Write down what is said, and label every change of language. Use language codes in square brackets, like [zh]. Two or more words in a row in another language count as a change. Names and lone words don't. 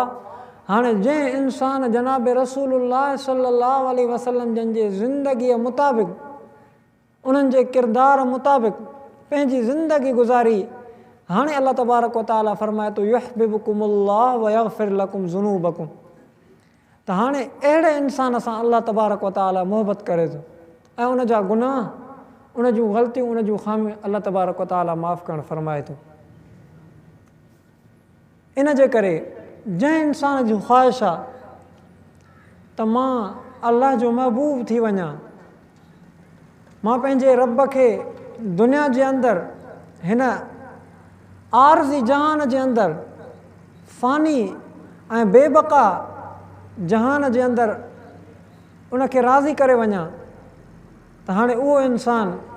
[sd] हाणे जंहिं इंसान जनाब रसूलुल्लाह सल्लल्लाहु अलैहि वसल्लम जन जे ज़िंदगीअ मुताबिक़ उन्हनि जे किरदार मुताबिक़ पंहिंजी ज़िंदगी गुज़ारी, हाणे [ar] الله تبارك وتعالى [sd] फरमाए थो [ar] يحببكم الله ويغفر لكم ذنوبكم. [sd] त हाणे अहिड़े इंसान सां [ar] الله تبارك وتعالى [sd] मोहबत करे थो ऐं उन जा गुनाह, उन जूं ग़लतियूं, उन जूं ख़ामियूं [ar] الله تبارك وتعالى [sd] माफ़ु करणु फरमाए थो। इन जे करे जंहिं इंसान जी ख़्वाहिश आहे त मां अल्लाह जो महबूब थी वञा, मां पंहिंजे रब खे दुनिया जे अंदरि हिन आरज़ी जहान जे अंदरि फ़ानी ऐं बेबका जहान जे अंदरि उनखे राज़ी करे वञा, त हाणे उहो इंसान